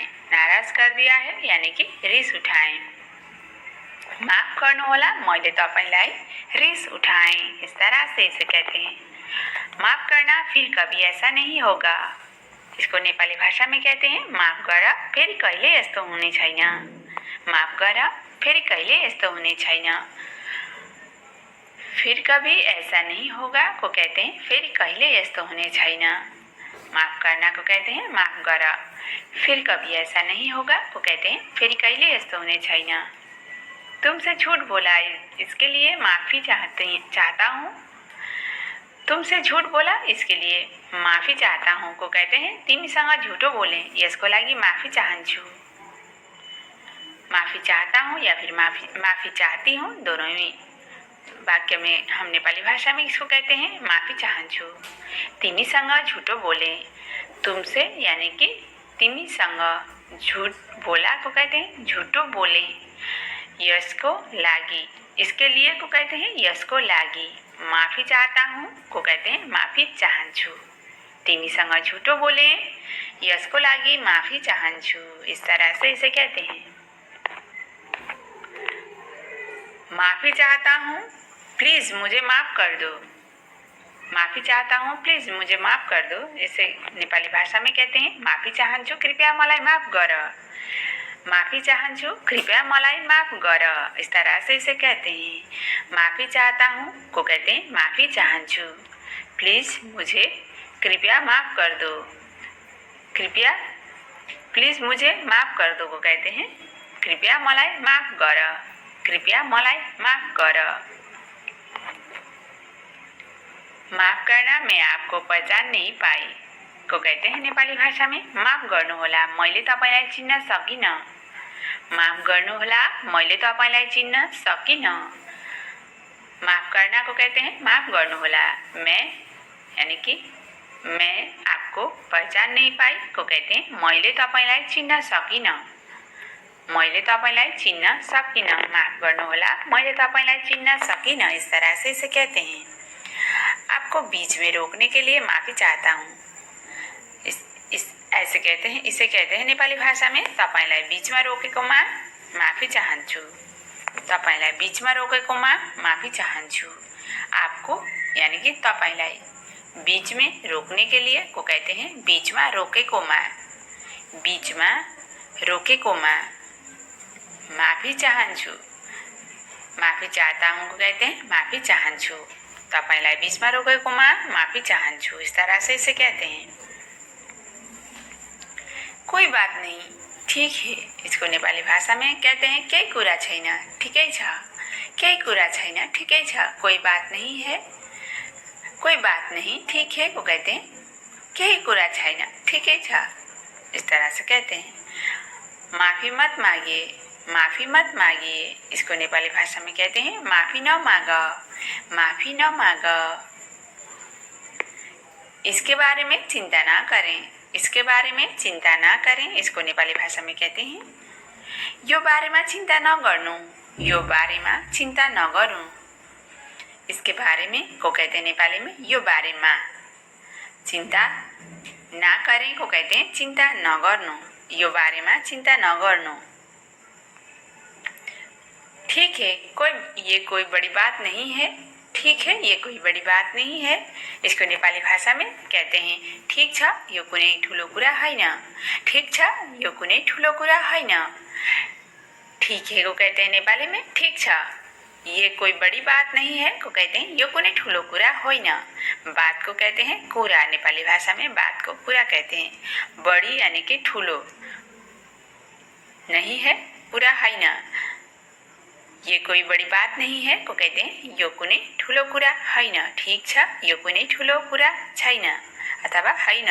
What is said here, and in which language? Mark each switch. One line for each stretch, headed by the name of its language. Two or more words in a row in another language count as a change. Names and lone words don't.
Hindi: नाराज कर दिया है यानी कि
Nepali: रिस उठाएँ। माफ गर्नुहोला मैले तपाईलाई रिस उठाएँ,
Hindi: इस तरह से इसे कहते हैं। माफ करना फिर कभी ऐसा नहीं होगा, इसको नेपाली भाषा में कहते हैं
Nepali: माफ गर फेरि कहिले यस्तो हुने छैन। माफ गर फेरि कहिले यस्तो हुने छैन।
Hindi: फिर कभी ऐसा नहीं होगा को कहते हैं
Nepali: फेरि कहिले यस्तो हुने छैन।
Hindi: माफ करना को कहते हैं
Nepali: माफ गर,
Hindi: फिर कभी ऐसा नहीं होगा को कहते हैं
Nepali: फेरि कहिले यस्तो हुने छैन।
Hindi: तुमसे झूठ बोला इसके लिए माफ़ी चाहता हूँ। तुमसे झूठ बोला इसके लिए माफ़ी चाहता हूँ को कहते हैं
Nepali: तिमीसँग झुटो बोले यसको लागि माफ़ी चाहन्छु।
Hindi: माफ़ी चाहता हूँ या फिर माफ़ी चाहती हूँ, दोनों ही वाक्य में हम नेपाली भाषा में इसको कहते हैं
Nepali: माफ़ी चाहन्छु। तिमीसँग झुटो बोले,
Hindi: तुमसे यानी कि तिमीसँग झूठ बोला को कहते हैं
Nepali: झूठो बोले। यसको लागी,
Hindi: इसके लिए को कहते हैं
Nepali: यसको लागी।
Hindi: माफी चाहता हूँ को कहते हैं
Nepali: माफी चाहन्छु। तिमीसँग झूठो बोले, यसको लागी माफी चाहन्छु।
Hindi: इस तरह से इसे कहते हैं। माफी चाहता हूँ, प्लीज मुझे माफ कर दो। माफी चाहता हूँ, प्लीज मुझे माफ कर दो। इसे नेपाली भाषा में कहते हैं
Nepali: माफी चाहन्छु, कृपया मलाई माफ गर। माफी चाहन्छु, कृपया मलाई माफ गर।
Hindi: इस तरह से इसे कहते हैं। माफी चाहता हूँ को कहते हैं
Nepali: माफी चाहन्छु।
Hindi: प्लीज मुझे कृपया माफ कर दो। कृपया प्लीज मुझे माफ कर दो को कहते हैं
Nepali: कृपया मलाई माफ गर। कृपया मलाई माफ गर।
Hindi: माफ करना, मैं आपको पहचान नहीं पाई को कहते हैं नेपाली भाषा में
Nepali: माफ गर्नुहोला, मैले तपाईलाई चिन्न सकिन। माफ गर्नुहोला, मैले तपाईलाई चिन्न सकिन।
Hindi: माफ करना को कहते हैं
Nepali: माफ गर्नुहोला।
Hindi: मैं यानी कि मैं आपको पहचान नहीं पाई को कहते हैं
Nepali: मैले तपाईलाई चिन्न सकिन। मैले तपाईलाई चिन्न सकिन। माफ गर्नुहोला, मैले तपाईलाई चिन्न सकिन।
Hindi: इस तरह से इसे कहते हैं। आपको बीच में रोकने के लिए माफी चाहता हूँ। ऐसे कहते हैं, इसे कहते हैं नेपाली भाषा में
Nepali: तपाईलाई बीचमा रोकेकोमा माफी चाहन्छु। तपाईलाई बीचमा रोकेकोमा माफी चाहन्छु।
Hindi: आपको यानी कि तपाईलाई बीच में रोकने के लिए को कहते हैं
Nepali: बीचमा रोकेकोमा। बीचमा रोकेकोमा माफी चाहन्छु।
Hindi: माफी चाहता हूँ को कहते हैं
Nepali: माफी चाहन्छु। तपाईलाई बीचमा रोकेकोमा माफी चाहन्छु।
Hindi: इस तरह से इसे कहते हैं। कोई बात नहीं, ठीक है, इसको नेपाली भाषा में कहते हैं
Nepali: केही कुरा छैन, ठिकै छ। केही कुरा छैन, ठिकै छ।
Hindi: कोई बात नहीं है, कोई बात नहीं, ठीक है को कहते हैं
Nepali: केही कुरा छैन, ठिकै छ।
Hindi: इस तरह से कहते हैं। माफी मत मागिए, माफी मत मागिए, इसको नेपाली भाषा में कहते हैं
Nepali: माफी न माग। माफी न माग।
Hindi: इसके बारे में चिंता ना करें, इसके बारे में चिंता ना करें, इसको नेपाली भाषा में कहते हैं
Nepali: यो बारेमा चिंता नगर्नु। यो बारेमा चिंता नगरौँ।
Hindi: इसके बारे में को कहते हैं नेपाली में
Nepali: यो बारेमा।
Hindi: चिंता ना करें को कहते हैं
Nepali: चिंता नगर्नु। यो बारेमा चिंता नगर्नु।
Hindi: ठीक है, ये कोई बड़ी बात नहीं है। ठीक है, ये कोई बड़ी बात नहीं है, इसको नेपाली भाषा में कहते हैं
Nepali: ठीक छ, यो कुनै ठुलो कुरा हैन। ठीक छ, यो कुनै ठुलो कुरा हैन।
Hindi: ठीक है को कहते हैं नेपाली में
Nepali: ठीक छ।
Hindi: ये कोई बड़ी बात नहीं है को कहते हैं
Nepali: यो कुनै ठुलो कुरा होइन।
Hindi: बात को कहते हैं कुरा। नेपाली भाषा में बात को कुरा कहते हैं। बड़ी यानी कि ठुलो, नहीं है पूरा हैन। ये कोई बड़ी बात नहीं है को कहते हैं
Nepali: यो कुनै ठुलो कुरा हैन। ठीक छ, यो कुनै ठुलो कुरा छैन अथवा हैन।